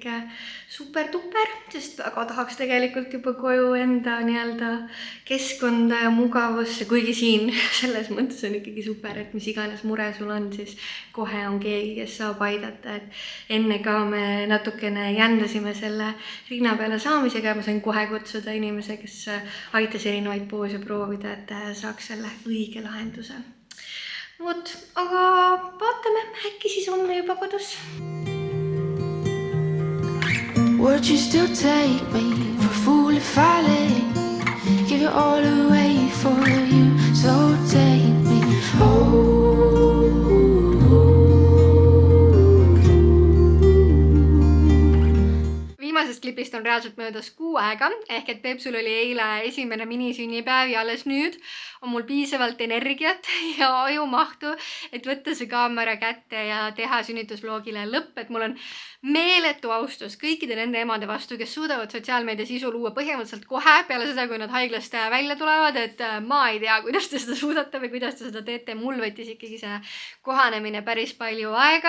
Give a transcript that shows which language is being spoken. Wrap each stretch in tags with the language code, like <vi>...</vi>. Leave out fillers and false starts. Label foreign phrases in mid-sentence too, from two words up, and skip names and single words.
<et>super-tuper, sest väga tahaks tegelikult juba koju enda nii-öelda keskkonda ja mugavusse, kuigi siin selles mõttes on ikkagi super, et mis iganes mure sul on, siis kohe on keegi, kes saab aidata, et enne ka me natukene jändasime selle rinna peale saamisega ja ma sain kohe kutsuda inimese, kes aitas erinevaid poose proovida, et saaks selle õige lahenduse. Vot, aga vaatame, äkki siis homme juba kodus.</et> <en>Would you still take me for a fool if I let give it all away for you? So take me home.</en> <et>Viimasest klipist on reaalselt möödas 6 aega, ehk et Peepsul oli eile esimene minisünnipäev ja alles nüüd on mul piisavalt energiat ja ajumahtu, et võtta see kaamera kätte ja teha sünnitusvlogile lõpp, et mul on meeletu austus kõikide nende emade vastu, kes suudavad sotsiaalmeedia sisu luua põhimõtteliselt kohe peale seda, kui nad haiglast välja tulevad, et ma ei tea, kuidas te seda suudate või kuidas te seda teete, mul võttis ikkagi see kohanemine päris palju aega.</et>